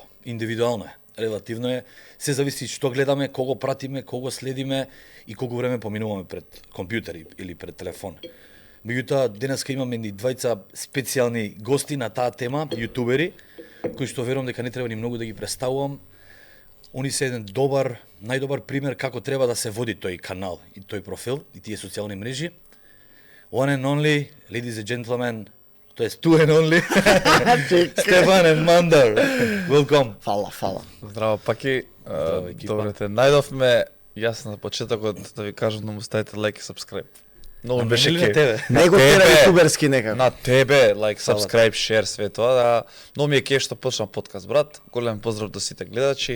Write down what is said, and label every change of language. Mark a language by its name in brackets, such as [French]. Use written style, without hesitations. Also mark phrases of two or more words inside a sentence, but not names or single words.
[Macedonian] Индивидуално е, релативно е, се зависи што гледаме, кого пратиме, кого следиме и колку време поминуваме пред компјутери или пред телефон. Меѓутоа, денеска имаме ни двајца специјални гости на таа тема, јутубери, кои што верувам дека не треба ни многу да ги представувам. Они се еден добар, најдобар пример како треба да се води тој канал и тој профил и тие социјални мрежи. [English] One and only, ladies and gentlemen, [Polish] to jest [English] two and only, Стефан and Мандар. Welcome. [Macedonian] Фала. Здраво, Паки. Здраво, екипа. Добре те најдовме. Јас на почетокот да ви кажам да му ставите лайк и subscribe. Многу беше на тебе. Него тера јутуберски некако. На тебе, [English] like, subscribe, share, [Macedonian] све тоа. Да. Но ми е кеф што почна подкаст, брат. Голем поздрав до сите гледачи.